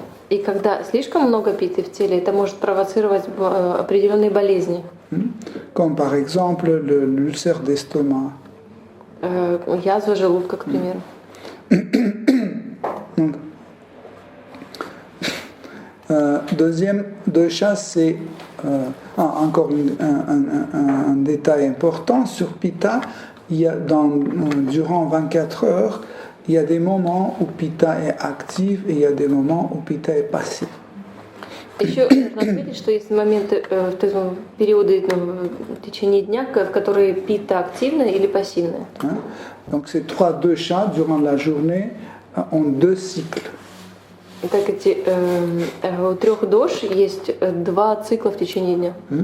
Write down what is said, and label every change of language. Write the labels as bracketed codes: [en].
[ru] И когда слишком много питы в теле, это может провоцировать определенные болезни. [fr] Comme par exemple l'ulcère d'estomac. [ru] Язва желудка, к примеру. [fr] Donc, deuxième dosha, c'est encore un détail important sur pitta. Il y a durant 24 heures, il y a des moments où pitta est active et il y a des moments où pitta est passif. [ru] Еще нужно отметить, что есть моменты, периоды в течение дня, в которые пита активная или пассивная. [fr] Donc ces trois doshas durant la journée ont deux cycles. [ru] Так у трех дош есть два цикла в течение дня.